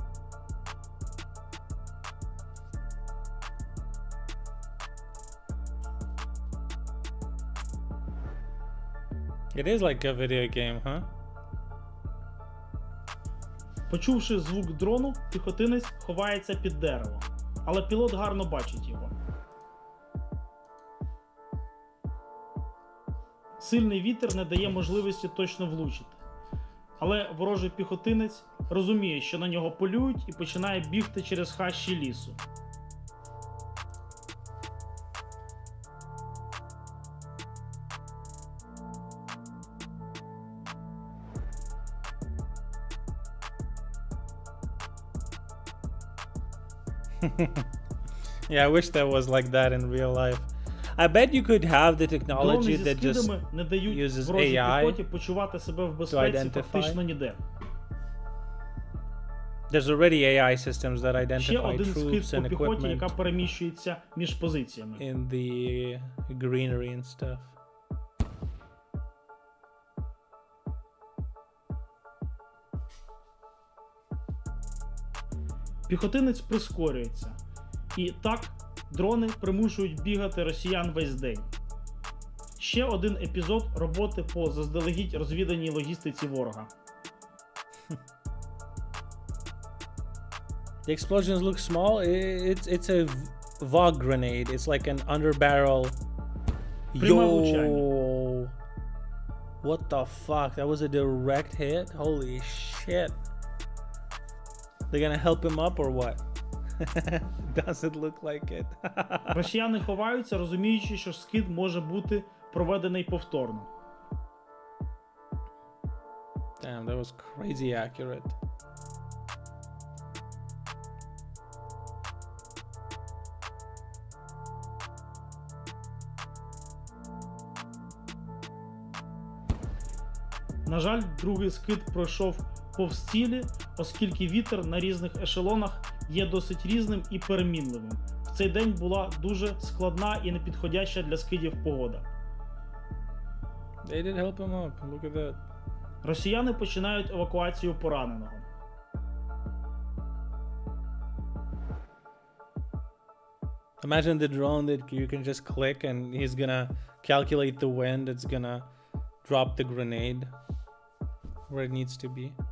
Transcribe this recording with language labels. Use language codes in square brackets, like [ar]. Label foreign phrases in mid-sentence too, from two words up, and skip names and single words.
[en] It is like a video game, huh? [uk] Почувши звук дрону, піхотинець ховається під дерево. Але пілот гарно бачить його. Сильний вітер не дає можливості точно влучити. Але ворожий піхотинець розуміє, що на нього полюють, і починає бігти через хащі лісу. [en] Yeah, I wish that was like that in real life. I bet you could have the [uk] Дрони [en] technology [uk] зі [en] that just [uk] скидами не дають [en] uses [uk] ворожій [en] AI [uk] піхоті почувати себе в безпеці [en] identify. [uk] фактично ніде. [en] there's already AI systems that [uk] Ще [en] identify [uk] один [en] troops [uk] скид [en] and [uk] по піхоті, [en] equipment [uk] яка переміщується між позиціями. [en] in the greenery and stuff. [uk] Піхотинець прискорюється. І так дрони примушують бігати росіян весь день. Ще один епізод роботи по заздалегідь розвіданій логістиці ворога. [en] The explosions look small. It's a VOG grenade. It's like an underbarrel. [uk] Пряме [en] Yo, [uk] влучання. [en] what the fuck? That was a direct hit. Holy shit! They're gonna help him up or what? Doesn't look like it. [uk] Росіяни ховаються, розуміючи, що скид може бути проведений повторно. [en] Damn, that was crazy accurate. [uk] На жаль, другий скид пройшов повз цілі, оскільки вітер на різних ешелонах є досить різним і перемінливим. В цей день була дуже складна і непідходяща для скидів погода. [en] They did help him up. Look at that. [uk] Росіяни починають евакуацію пораненого. [en] Imagine the drone that you can just click and he's gonna calculate the wind. It's gonna drop the grenade where it needs to be.